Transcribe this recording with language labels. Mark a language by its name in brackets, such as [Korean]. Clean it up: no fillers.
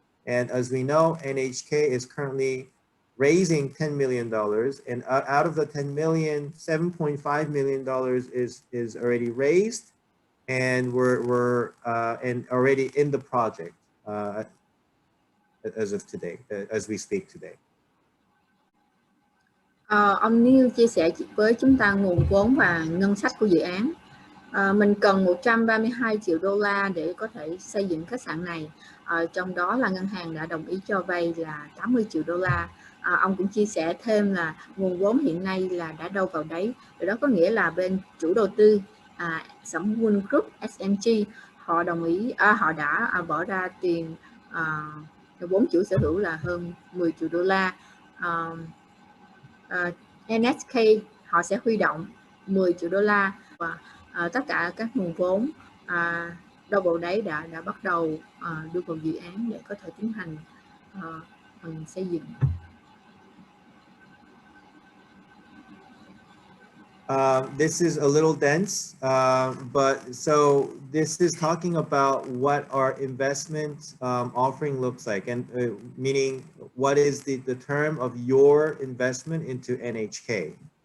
[English] And as we know, NHK is currently raising $10 million, and out of the 10 million, $7.5 million is already raised, and we're and already in the project as of today, as we speak today. [Vietnamese] Ông Neal chia sẻ với chúng ta nguồn vốn và ngân sách của dự án. Mình cần 132 triệu đô la để có thể xây dựng khách sạn này. Trong đó là ngân hàng đã đồng ý cho vay là 80 triệu đô la. Ông cũng chia sẻ thêm là nguồn vốn hiện nay là đã đâu vào đấy. Điều đó có nghĩa là bên chủ đầu tư Sẩm Quân Group SMG họ đồng ý, họ đã bỏ ra tiền vốn chủ sở hữu là hơn 10 triệu đô la. NHK họ sẽ huy động 10 triệu đô la và tất cả các nguồn vốn đâu vào đấy đã bắt đầu đưa vào dự án để có thể tiến hành xây dựng. [English] This is a little dense, but so this is talking about what our investment offering looks like, and meaning what is the term of your investment into NHK.